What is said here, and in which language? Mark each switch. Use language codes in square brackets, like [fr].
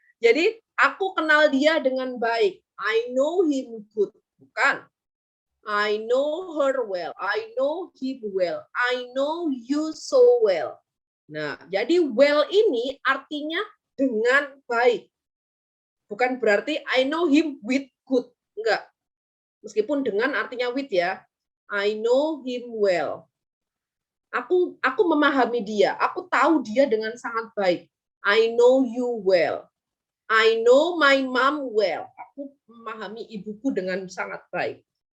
[id] Jadi, aku kenal dia dengan baik. [en] I know him good. [id] Bukan. [en] I know her well. I know him well. I know you so well. [id] Nah, jadi well ini artinya dengan baik. Bukan berarti [en] I know him with good. [id] Enggak. Meskipun dengan artinya with ya. [en] I know him well. [id] Aku memahami dia. Aku tahu dia dengan sangat baik. [en] I know you well. I know my mom well. [id] Aku memahami ibuku dengan sangat baik.